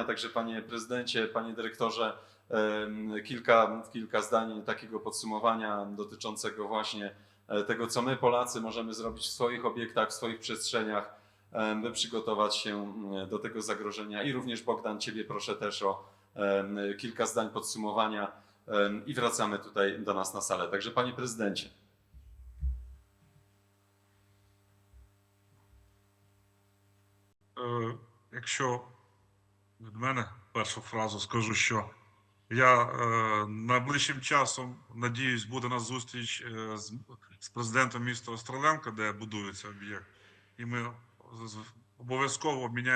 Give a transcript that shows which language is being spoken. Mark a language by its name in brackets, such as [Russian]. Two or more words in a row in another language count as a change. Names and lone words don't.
[Polish] Także Panie Prezydencie, Panie Dyrektorze, kilka zdań takiego podsumowania dotyczącego właśnie tego, co my Polacy możemy zrobić w swoich obiektach, w swoich przestrzeniach, by przygotować się do tego zagrożenia. I również Bogdan, Ciebie proszę też o kilka zdań podsumowania i wracamy tutaj do nas na salę. Także Panie Prezydencie. [Ukrainian] Якщо від мене першу фразу скажу, що я найближчим часом, надіюсь, буде у нас зустріч з президентом міста Остроленка, де будується об'єкт, і ми обов'язково обміняємося досвідом.